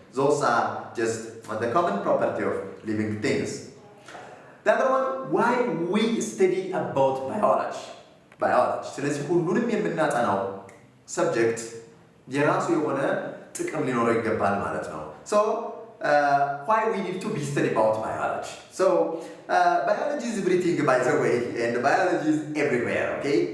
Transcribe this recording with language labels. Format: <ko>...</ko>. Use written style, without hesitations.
<en>Those are just the common property of living things. The other one, why we study about biology.</en> <am>ስለዚህ ሁሉንም የምናጠናው ሰብጀክት የራሱ የሆነ ጥቅም ሊኖረው ይገባል ማለት ነው.</am> <en>So why we need to be study about biology. So biology is everything, by the way, and biology is everywhere, okay?</en>